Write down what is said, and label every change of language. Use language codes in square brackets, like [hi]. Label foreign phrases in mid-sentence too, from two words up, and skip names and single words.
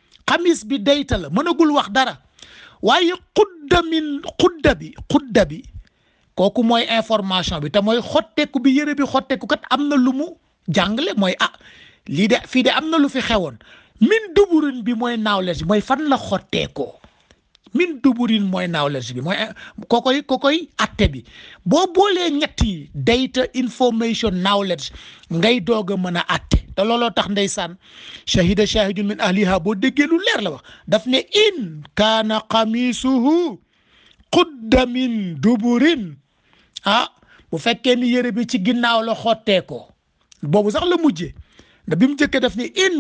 [wo] xamis bi dayta la mënagul wax dara waaye xudda bi kooku mooy information bi te mooy xotteeku bi yére bi xotteeku kat am na lu mu jàngale mooy lii de fii de am na lu fi xewoon [ar] من دبر [wo] bi mooy knowledge mooy fan la xotteekoo [ar] من دبر [wo] mooy knowledge bi mooy kokoy atte bi boo boolee ñett yi [en] data information knowledge [wo] ngay doog a mën a atte te looloo tax ndeysaan [ar] شهد شاهد من أهلها [wo] boo déggee lu leer la wax daf ne [ar] إن كان قميصه قد من دبر [wo] bu fekkee ni yére bi ci ginnaaw la xotteekoo boobu sax la mujjee da bi mu njëkkee def ni in